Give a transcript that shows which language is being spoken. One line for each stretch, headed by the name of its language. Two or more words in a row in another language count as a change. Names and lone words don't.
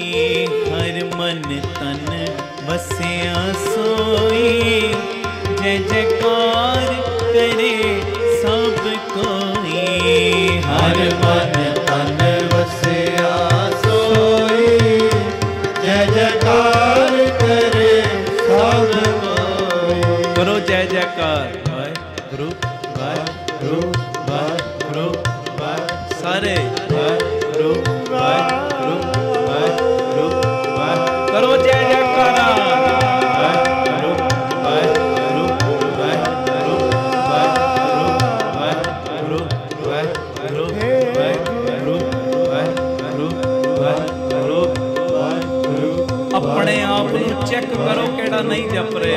Punjabi: ਹਰ ਮਨ ਤਨ ਬਸਿਆ ਸੋਈ, ਜੈ ਜੈਕਾਰ ਕਰੇ ਸਭ ਕੋਈ। ਹਰ ਮਨ ਤਨ ਵਸਿਆ ਸੋਈ, ਜੈ ਜੈਕਾਰ ਕਰੇ ਸਭ ਕੋਈ। ਕਰੋ ਜੈ ਜੈਕਾਰ। ਵਾਹਿਗੁਰੂ ਵਾਹਿਗੁਰੂ ਵਾਹਿਗੁਰੂ ਵਾਹਿਗੁਰੂ ਸਾਰੇ ਵਾਹਿਗੁਰੂ ਵਾਹਿਗੁਰੂ ਵਾਹਿਗੁਰੂ ਵਾਹਿਗੁਰੂ। ਕਰੋ ਜੈ ਜੈਕਾਰਾ। ਵਾਹਿਗੁਰੂ ਵਾਹਿਗੁਰੂ ਵਾਹਿਗੁਰੂ ਵਾਹਿਗੁਰੂ ਵਾਹਿਗੁਰੂ ਵਾਹਿਗੁਰੂ ਵਾਹਿਗੁਰੂ ਵਾਹਿਗੁਰੂ ਵਾਹਿਗੁਰੂ।
Hindi: अपने आप
Punjabi: ਨੂੰ ਚੈੱਕ ਕਰੋ ਕਿਹੜਾ ਨਹੀਂ ਜਪ ਰਿਹਾ।